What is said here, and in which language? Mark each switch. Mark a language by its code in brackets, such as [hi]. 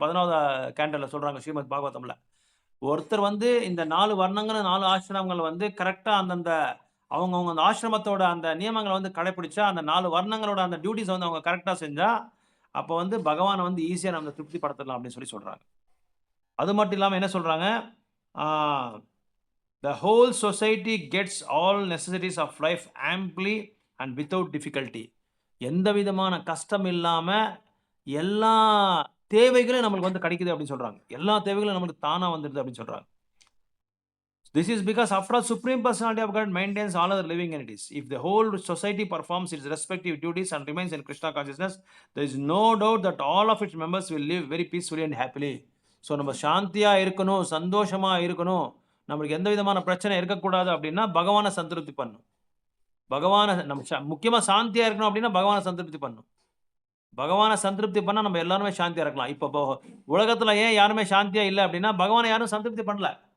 [ta] 11வது கேண்டலில் சொல்கிறாங்க ஸ்ரீமத் பாகவதமில், ஒருத்தர் வந்து இந்த 4 வர்ணங்கள் 4 ஆசிரமங்கள் வந்து கரெக்டாக அந்தந்த அவங்கவுங்க அந்த ஆசிரமத்தோட அந்த நியமங்களை வந்து கடைப்பிடிச்சா, அந்த 4 வர்ணங்களோட அந்த டியூட்டிஸை வந்து அவங்க கரெக்டாக செஞ்சால், அப்போ வந்து பகவானை வந்து ஈஸியாக நம்ம திருப்திப்படுத்தலாம் அப்படின்னு சொல்கிறாங்க. அது மட்டும் இல்லாமல் என்ன சொல்கிறாங்க, [en] The whole society gets all necessities of life amply and without difficulty. [ta] எந்த விதமான கஷ்டம் இல்லாம எல்லா தேவைகளும் நம்மளுக்கு வந்து கிடைக்குது அப்படின்னு சொல்றாங்க. எல்லா தேவைகளும் நமக்கு தானா வந்துடுது அப்படின்னு சொல்றாங்க. [en] This is because after all, Supreme Personality of God maintains all other living entities. If the whole society performs its respective duties and remains in Krishna consciousness, there is no doubt that all of its members will live very peacefully and happily. [ta] So நம்ம சாந்தியாக இருக்கணும், சந்தோஷமாக இருக்கணும், நம்மளுக்கு எந்த விதமான பிரச்சனை இருக்கக்கூடாது அப்படின்னா பகவானை சந்திருப்தி பண்ணணும். பகவானை நம்ம முக்கியமாக சாந்தியாக இருக்கணும் அப்படின்னா பகவானை சந்திருப்தி பண்ணணும். பகவானை சந்திருப்தி பண்ணால் நம்ம எல்லாருமே சாந்தியாக இருக்கலாம். இப்போ உலகத்தில் ஏன் யாருமே சாந்தியாக இல்லை அப்படின்னா பகவானை யாரும் சந்திருப்தி பண்ணல.